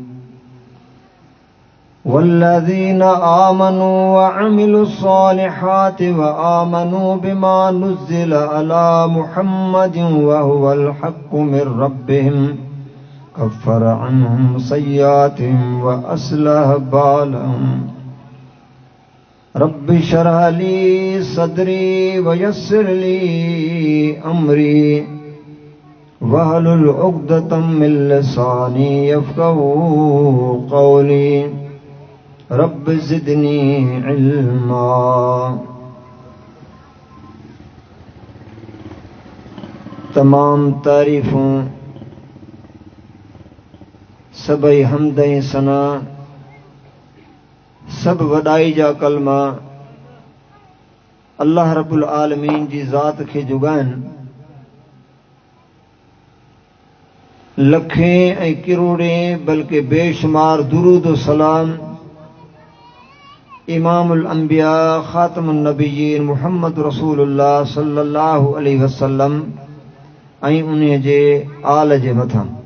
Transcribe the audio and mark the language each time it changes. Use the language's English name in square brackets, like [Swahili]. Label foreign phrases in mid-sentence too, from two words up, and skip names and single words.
[Arabic] والذين آمنوا وعملوا الصالحات وآمنوا بما نزل على محمد وهو الحق من ربهم كفر عنهم سيئاتهم وأصلح بالهم. رب اشرح لي صدري ويسر لي أمري واحلل عقدة من لساني يفقهوا قولي. رب زدني علما. [Sindhi] तमाम तारीफ़ों सबई हमद ऐं सना सब वॾाई जा कलमा अल्लाह [Arabic] رب العالمين [Sindhi] जी ज़ात खे जुॻाइनि। लखें ऐं किरोड़े बल्कि बेशुमार दुरूद सलाम [Arabic] إمام الأنبياء خاتم النبيين [Sindhi] मुहम्मद रसूलुल्लाह [Arabic] صلى الله عليه وسلم [Sindhi] ऐं उन्हीअ जे आल जे मथां।